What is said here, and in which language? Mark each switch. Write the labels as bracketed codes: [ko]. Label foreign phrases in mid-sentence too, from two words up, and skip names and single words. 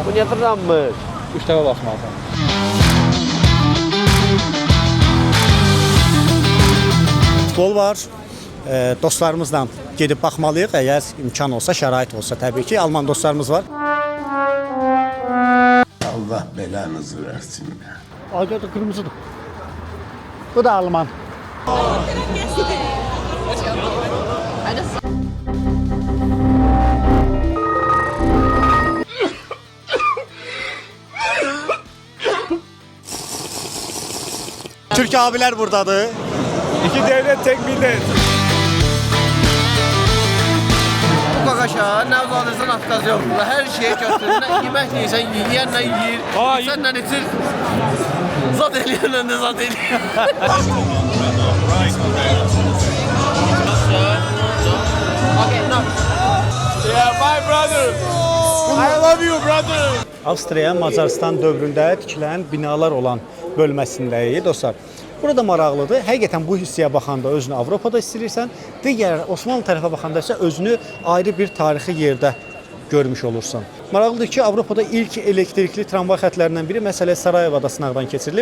[az] Bu niyə fırlanmır? 3 dəfə basmalısan. Futbol var. Dostlarımızla gedib baxmalıyıq. Əgər imkan olsa, şərait olsa təbii ki. Alman dostlarımız var. Allah belanızı versin. [tr] Ayda da kırmızıdır. Bu da Alman. Türk abiler buradadır. İki devlet tek millet. [az] Bu qaqaşa nə uzadırsan atqaz yoxdur. Hər şeyə götürür. Nə yemək yeyirsən, yeyənlə yeyir. Sənlə itir. Zat eləyənlə də zat eləyir. [en] Yeah, my brother. I love you, brother. [az] Avstriya, Macaristan dövründə tikilən binalar olan bölməsindəyik dostlar. Burada maraqlıdır. Həqiqətən bu hissəyə baxanda özünü Avropada hiss edirsən, digər Osmanlı tərəfə baxanda isə özünü ayrı bir tarixi yerdə görmüş olursan. Maraqlıdır ki, Avropada ilk elektrikli tramvay xətlərindən biri məsələ Sarayevada sınaqdan keçirilib.